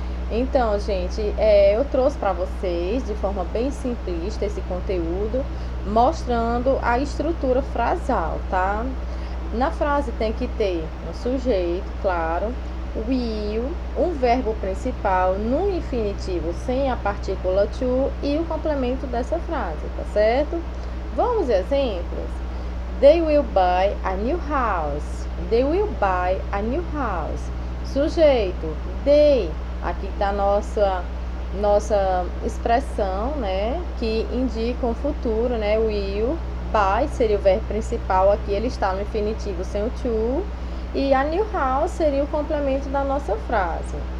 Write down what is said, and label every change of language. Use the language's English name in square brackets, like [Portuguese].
[Portuguese] Então, gente, eu trouxe para vocês de forma bem simplista esse conteúdo, mostrando a estrutura frasal, tá? Na frase tem que ter um sujeito, claro, will, um verbo principal no infinitivo sem a partícula to e o complemento dessa frase, tá certo? Vamos exemplos. [English] They will buy a new house. They will buy a new house. [Portuguese] Sujeito, they. Aqui está nossa expressão, né? Que indica um futuro, né? Will. Buy seria o verbo principal aqui. Ele está no infinitivo sem o to. E a new house seria o complemento da nossa frase.